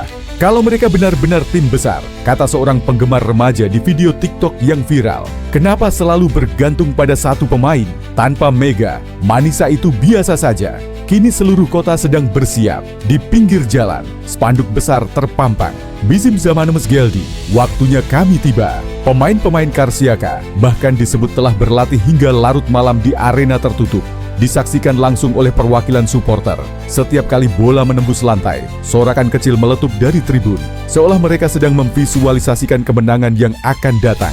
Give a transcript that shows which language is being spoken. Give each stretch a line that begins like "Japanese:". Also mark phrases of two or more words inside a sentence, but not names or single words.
Indonesian: "Kalau mereka benar-benar tim besar," kata seorang penggemar remaja di video TikTok yang viral, "kenapa selalu bergantung pada satu pemain? Tanpa Mega, Manisa itu biasa saja." Kini seluruh kota sedang bersiap. Di pinggir jalan, spanduk besar terpampang,
Turkish: "Bizim zamanımız geldi,
Indonesian: waktunya kami tiba." Pemain-pemain Karsiaka bahkan disebut telah berlatih hingga larut malam di arena tertutup. Disaksikan langsung oleh perwakilan supporter. Setiap kali bola menembus lantai, sorakan kecil meletup dari tribun, seolah mereka sedang memvisualisasikan kemenangan yang akan datang.